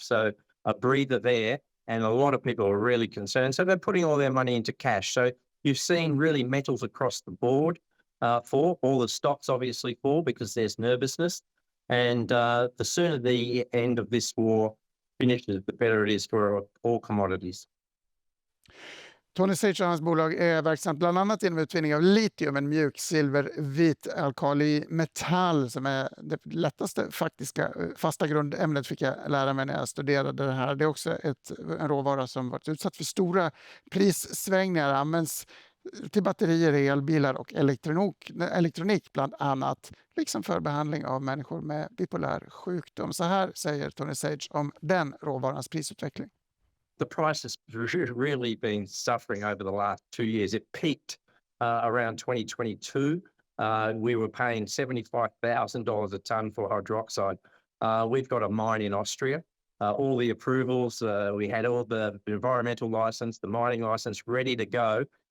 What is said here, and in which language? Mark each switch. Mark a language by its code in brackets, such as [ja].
[en] So a breather there, and a lot of people are really concerned. So they're putting all their money into cash. So you've seen really metals across the board fall. All the stocks obviously fall because there's nervousness. And the sooner the end of this war finishes, the better it is for all commodities. [sv] Tony Sage och hans bolag är verksamt bland annat inom utvinning av litium, en mjuk silver-vit alkalimetall som är det lättaste fasta grundämnet, fick jag lära mig när jag studerade det här. Det är också en råvara som varit utsatt för stora prissvängningar, används till batterier, elbilar och elektronik bland annat, liksom för behandling av människor med bipolär sjukdom. Så här säger Tony Sage om den råvarans prisutveckling. [en] The price has really been suffering over the last 2 years. It peaked around 2022. We were paying $75,000 a ton for hydroxide. We've got a mine in Austria. All the approvals, we had all the environmental license, the mining license ready to go.